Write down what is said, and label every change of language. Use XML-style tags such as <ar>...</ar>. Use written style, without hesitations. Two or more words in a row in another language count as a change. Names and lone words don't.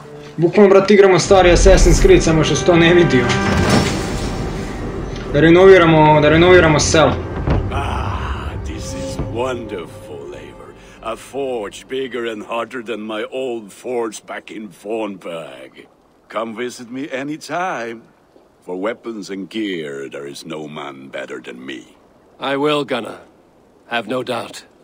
<sr>Bukvalno, brat, igramo stari Assassin's Creed, samo što se to ne vidio. Da renoviramo selo.</sr> <en>This is wonderful, Eivor. A forge bigger and hotter than my old forge back in Fornberg. Come visit me anytime. For weapons and gear, there is no man better than me. I will, Gunnar. Have no doubt.</en>